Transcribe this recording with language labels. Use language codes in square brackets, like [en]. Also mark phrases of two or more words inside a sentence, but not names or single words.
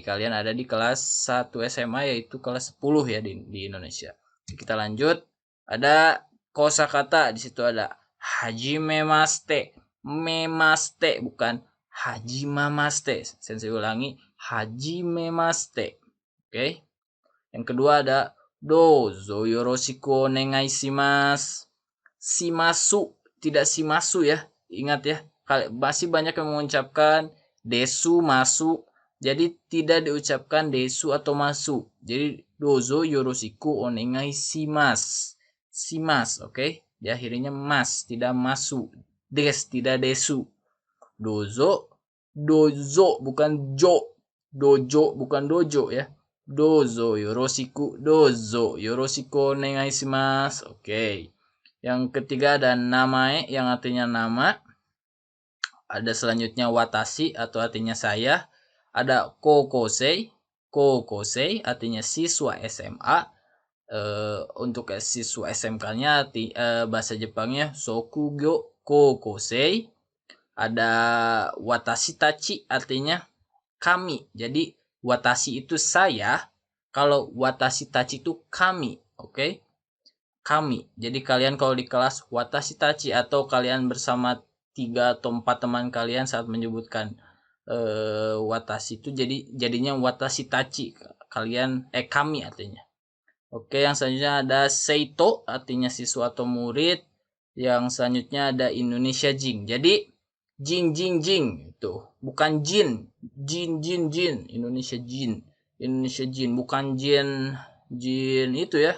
[id] Kalian ada di kelas 1 SMA, yaitu kelas 10 ya di Indonesia. Kita lanjut. Ada kosakata, di situ ada hajimemaste. Memaste, bukan hajimamaste. Sensei ulangi, hajimemaste. Oke. Yang kedua ada [ja] どうぞよろしくお願いします. [id] Shimasu, tidak shimasu ya. Ingat ya, masih banyak yang mengucapkan [ja] です、ます. [id] Jadi tidak diucapkan desu atau masu. Jadi [ja] どうぞよろしくお願いします. [id] Shimasu, oke? Di akhirnya mas, tidak masu. Des, tidak desu. Dozo, dozo bukan jo. Dojo bukan dojo ya. [ja] どうぞよろしくお願いします. [id] Oke. Yang ketiga ada namae yang artinya nama. Ada selanjutnya watashi atau artinya saya. Ada koukosei. Koukosei artinya siswa SMA. Untuk siswa SMK-nya bahasa Jepangnya [ja] そくぎょう高校生. [id] Ada [ja] 私たち [id] artinya kami. Jadi watashi itu saya, kalau [ja] 私たち [id] itu kami, oke? Kami. Jadi kalian kalau di kelas [ja] 私たち [id] atau kalian bersama 3 atau 4 teman kalian saat menyebutkan watashi itu jadinya [ja] 私たち. [id] Kalian kami artinya. Oke, yang selanjutnya ada seito artinya siswa atau murid. Yang selanjutnya ada [ja] インドネシア人. [id] Jadi jing itu bukan jin. Jin. [ja] インドネシア人 [id] bukan jin itu ya.